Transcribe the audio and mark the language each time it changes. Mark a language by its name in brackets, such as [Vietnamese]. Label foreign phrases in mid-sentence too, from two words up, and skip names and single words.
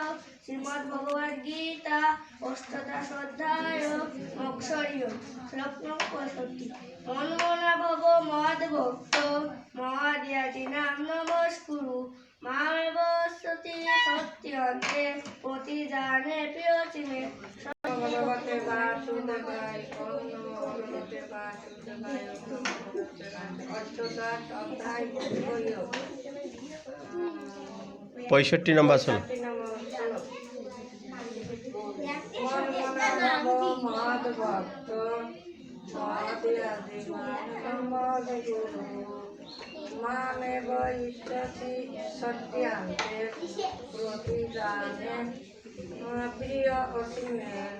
[Bangla] শ্রীমদ্ ভগবদ গীতা অষ্টাদশ অধ্যায় মোক্ষযোগ। শ্লোক নম্বর 65। [Sanskrit] মন্মনা ভব মদ ভক্ত মহাদিয়াজি নাম নমস্কুরু মামেব এষ্যসি সত্যন্তে প্রতিজানে প্রিয়সি মে। ভগবতে বাসুদেবায়। ওম নমো ভগবতে বাসুদেবায়। [Bangla] অষ্টাদশ অধ্যায় মোক্ষযোগ। 65 নম্বর শ্লোক। [Sanskrit] মন্মনা ভব মদ ভক্ত মহাদিয়াজি মাম নমস্কুরু মামেব এষ্যসি সত্যন্তে প্রতিজানে প্রিয়সি মে।